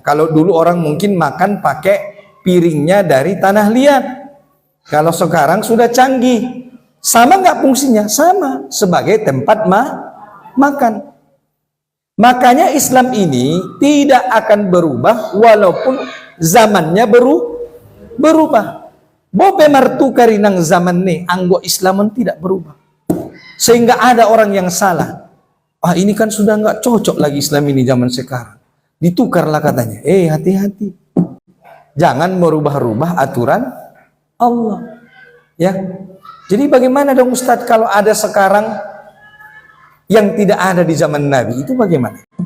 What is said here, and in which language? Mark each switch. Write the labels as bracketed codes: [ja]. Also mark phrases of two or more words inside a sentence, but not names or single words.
[id] Kalau dulu orang mungkin makan pakai piringnya dari tanah liat. Kalau sekarang sudah canggih. Sama nggak fungsinya? Sama. Sebagai tempat makan. Makanya Islam ini tidak akan berubah walaupun zamannya berubah. [bbc] Bope martukari nang zaman ni anggo Islaman [id] tidak berubah. Sehingga ada orang yang salah. Ah, ini kan sudah nggak cocok lagi Islam ini zaman sekarang. Ditukarlah katanya. Hati-hati. Jangan merubah-rubah aturan Allah. Ya. Jadi bagaimana dong Ustadz kalau ada sekarang yang tidak ada di zaman Nabi, itu bagaimana?